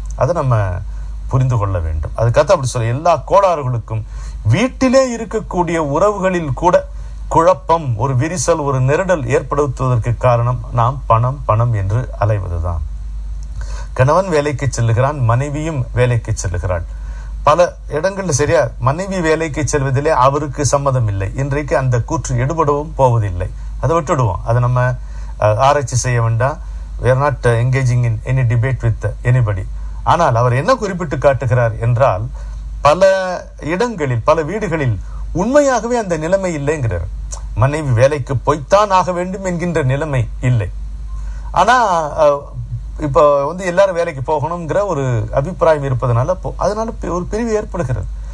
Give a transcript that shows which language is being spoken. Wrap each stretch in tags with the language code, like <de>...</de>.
<ta>அதை நம்ம புரிந்து கொள்ள வேண்டும். அதுக்காக அப்படி சொல்ல, எல்லா கோளாறுகளுக்கும் வீட்டிலே இருக்கக்கூடிய உறவுகளில் கூட குழப்பம், ஒரு விரிசல், ஒரு நெருடல் ஏற்படுத்துவதற்கு காரணம் நாம் பணம் பணம் என்று அலைவதுதான். கணவன் வேலைக்கு செல்லுகிறான், மனைவியும் வேலைக்கு செல்லுகிறாள். பல இடங்கள்ல சரியா மனைவி வேலைக்கு செல்வதிலே அவருக்கு சம்மதம் இல்லை. இன்றைக்கு அந்த கூற்று எடுபடவும் போவதில்லை. அதை விட்டுடுவோம், அதை நம்ம ஆராய்ச்சி செய்ய வேண்டாம்.</ta> <en>we are not engaging in any debate with anybody.</en> <ta>ஆனால் அவர் என்ன குறிப்பிட்டு காட்டுகிறார் என்றால், பல இடங்களில் பல வீடுகளில் உண்மையாகவே அந்த நிலைமை இல்லைங்கிறார். மனைவி வேலைக்கு போய்த்தான் ஆக வேண்டும் என்கின்ற நிலைமை இல்லை. ஆனா இப்போ எல்லாரும் வேலைக்கு போகணுங்கிற ஒரு அபிப்பிராயம் இருப்பதனால அதனால ஒரு பிரிவு ஏற்படுகிறது.</ta>